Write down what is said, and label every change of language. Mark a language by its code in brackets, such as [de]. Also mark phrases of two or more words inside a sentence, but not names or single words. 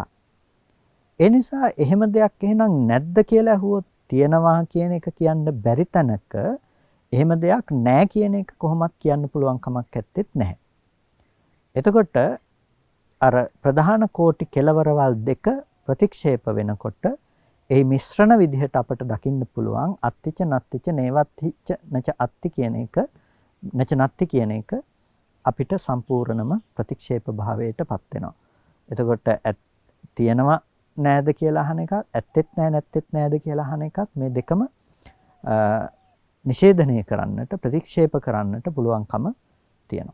[si] ඒ නිසා එහෙම දෙයක් එහෙනම් නැද්ද කියලා අහුවොත් තියනවා කියන එක කියන්න බැරි තැනක එහෙම දෙයක් නැහැ කියන එක කොහොමත් කියන්න පුළුවන් කමක් නැත්තේත් නැහැ. එතකොට අර ප්‍රධාන කෝටි කෙලවරවල් දෙක ප්‍රතික්ෂේප වෙනකොට ඒ මිශ්‍රණ විදිහට අපට දකින්න පුළුවන් [pi] අත්තිච නත්තිච නේවත්තිච නච අත්ති [si] කියන එක [pi] නච නත්ති [si] කියන එක අපිට සම්පූර්ණම ප්‍රතික්ෂේප භාවයටපත් වෙනවා. එතකොට තියෙනවා නෑද කියලා අහන එකත්, ඇත්තෙත් නෑ නැත්තෙත් නෑද කියලා අහන එකත් මේ දෙකම නිෂේධනය කරන්නට, ප්‍රතික්ෂේප කරන්නට පුළුවන්කම තියෙනවා.